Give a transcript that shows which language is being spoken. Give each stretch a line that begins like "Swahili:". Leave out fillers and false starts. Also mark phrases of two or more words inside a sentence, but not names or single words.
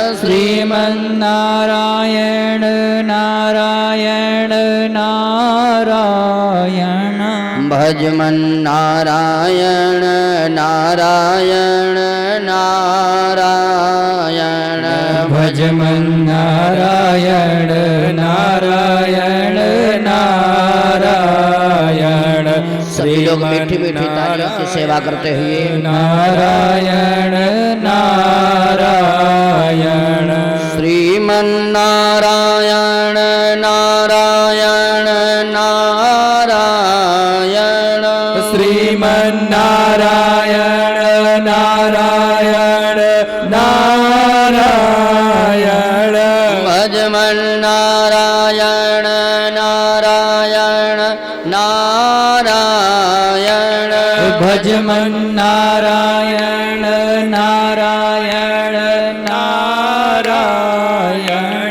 Sanskrit: श्रीमन्नारायण नारायण नारायण भजमन्नारायण नारायण नारायण भजमन्नारायण नारायण नारायण
Hindi: सभी लोग मीठी मीठी तालियों की सेवा करते हुए
Sanskrit: नारायण नारायण श्रीमन्नारायण नारायण नारायण श्रीमन्नारायण नारायण नारायण भजमन्नारायण नारायण नारायण भजमन्नारायण नारायण नारायण